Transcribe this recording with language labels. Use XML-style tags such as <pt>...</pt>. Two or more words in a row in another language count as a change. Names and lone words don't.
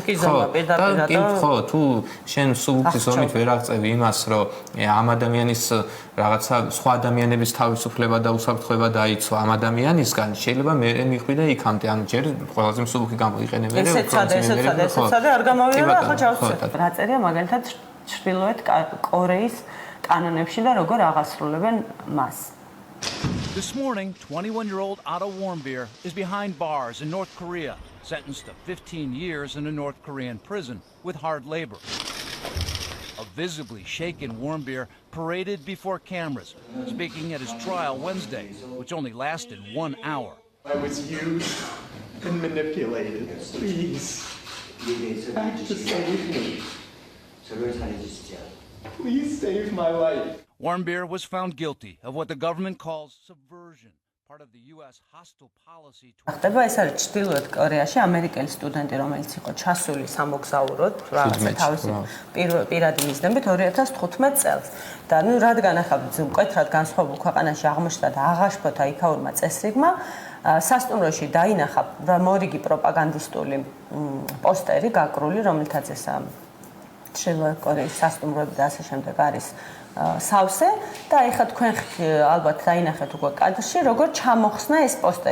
<ka>ხო, თუ შენ სუბუქის ზომით ვერ აღწევი იმას, რომ ამ ადამიანის რაღაცა სხვა ადამიანების თავისუფლება და უსაფრთხოება დაიცვა ამ ადამიანისგან, შეიძლება მე მიხვიდე იქამდე. ანუ ჯერ ყველაზე მსუბუქი გამოიყენე მე. ესეცადე არ გამოვიდა, ახლა ჩავსწრებ. რა წერია მაგალითად ჩრდილოეთ კორეის კანონებში და როგორ აღასრულებენ მას.</ka> <en>This morning, 21-year-old Otto Warmbier is behind bars in North Korea, sentenced to 15 years in a North Korean prison with hard labor. A visibly shaken Warmbier paraded before cameras, speaking at his trial Wednesday, which only lasted 1 hour. I was used and manipulated. Please, act to save me. Please save my life. Warmbier was found guilty of what the government calls subversion, part of the US hostile policy.</en> <ka>ხდება ეს არის ჩრდილოეთ კორეაში ამერიკელი სტუდენტი, რომელიც იყო ჩასული სამოგზაუროდ, თავისი პირადი მიზნებით 2015 წელს. და ნუ რადგან ახლა მკვეთრად განსხვავებულ ქვეყანაში აღმოჩნდა და აღაშფოთა იქაურმა წესრიგმა, სასტუმროში დაინახა მორიგი პროპაგანდისტული პოსტერი გაკრული, რომელთაც ეს ჩრდილოეთ კორეის სასტუმროები და ასე შემდეგ არის სავსე და ეხლა თქვენ ალბათ დაინახეთ უკვე კადრში, როგორ ჩამოხსნა ეს პოსტერი.</ka>